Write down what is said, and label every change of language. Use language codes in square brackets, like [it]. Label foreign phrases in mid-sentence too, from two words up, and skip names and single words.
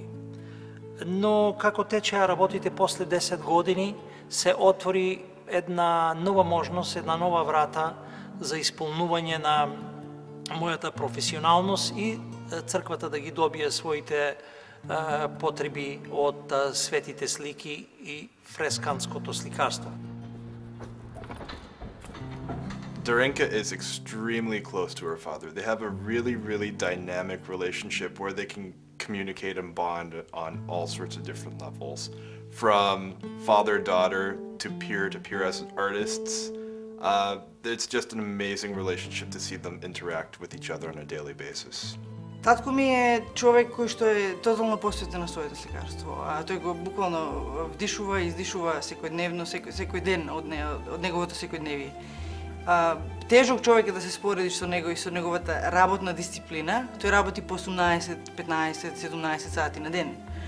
[mk] Но како течеа работите после 10 години, се отвори една нова можност, една нова врата за исполнување на мојата професионалност и црквата да ги добие своите потреби од светите слики и фресканското сликарство. [en] Darinka is extremely close to her father. They have a really, really dynamic relationship where they can communicate and bond on all sorts of different levels. From father-daughter to peer as artists. It's just an amazing relationship to see them interact with each other on a daily basis. [mk] Татко ми е човек кој што е тотално посветен на своето сликарство. Тој го буквално вдишува и издишува секојдневно, секој ден од неговото секојдневие. Тежок човек е да се споредиш со него и со неговата работна дисциплина. Тој работи по 18, 15, 17 сати на ден.